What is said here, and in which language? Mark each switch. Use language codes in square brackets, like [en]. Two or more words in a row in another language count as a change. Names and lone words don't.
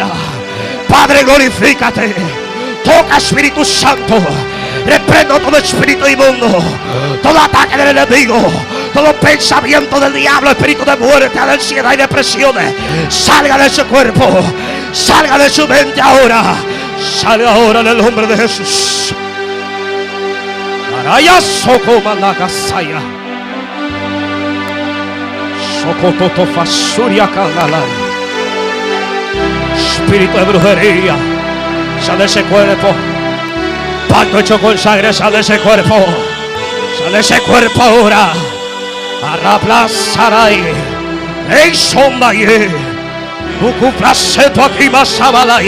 [es] Padre, glorifícate. Toca Espíritu Santo. Reprendo todo espíritu inmundo, todo ataque del enemigo, todo pensamiento del diablo, espíritu de muerte, de ansiedad y depresiones. Salga de su cuerpo, salga de su mente ahora. Salga ahora en el nombre de Jesús. Araya soko manakasaya. Sokototo fasuria kanala. Espíritu de brujería, sale de ese cuerpo. Pacto hecho con sangre, sale de ese cuerpo. Sale de ese cuerpo ahora. Arraplasarай. Ey sombaye. Bucuplaceto aquí más abalaya.